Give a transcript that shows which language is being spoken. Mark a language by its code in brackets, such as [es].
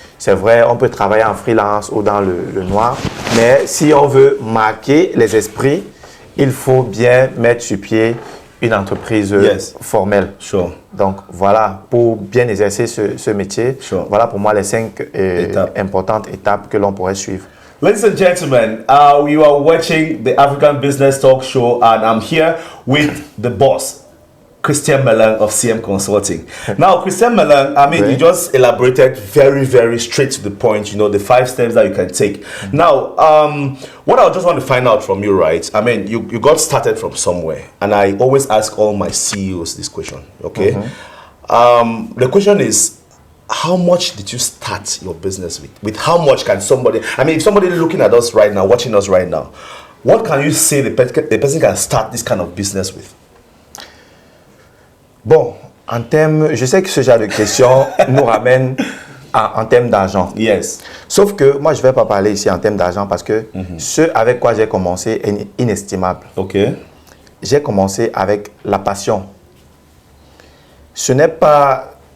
[fr] C'est vrai, on peut travailler en freelance ou dans le noir, mais si on veut marquer les esprits, il faut bien mettre sur pied une entreprise [en] Yes. [fr] formelle. [en] Sure. [fr] Donc voilà, pour bien exercer ce métier, [en] Sure. [fr] voilà pour moi les 5 Étapes. importantes étapes que l'on pourrait suivre. [en] Ladies and gentlemen, you are watching the African Business Talk Show, and I'm here with the boss, Christian Melang of CM Consulting. Now, Christian Melang, I mean, Right. you just elaborated very, very straight to the point, you know, the 5 steps that you can take. Now, what I just want to find out from you, right? I mean, you got started from somewhere, and I always ask all my CEOs this question, okay? the question is, how much did you start your business with? With how much can somebody, I mean, if somebody looking at us right now, watching us right now, what can you say the person can start this kind of business with? [fr] Bon, en termes, je sais que ce genre de questions nous ramène en termes d'argent. [en] Yes. [fr] Sauf que moi, je ne vais pas parler ici en termes d'argent parce que ce avec quoi j'ai commencé est inestimable. [en] Ok. [fr] J'ai commencé avec la passion. Ce n'est pas...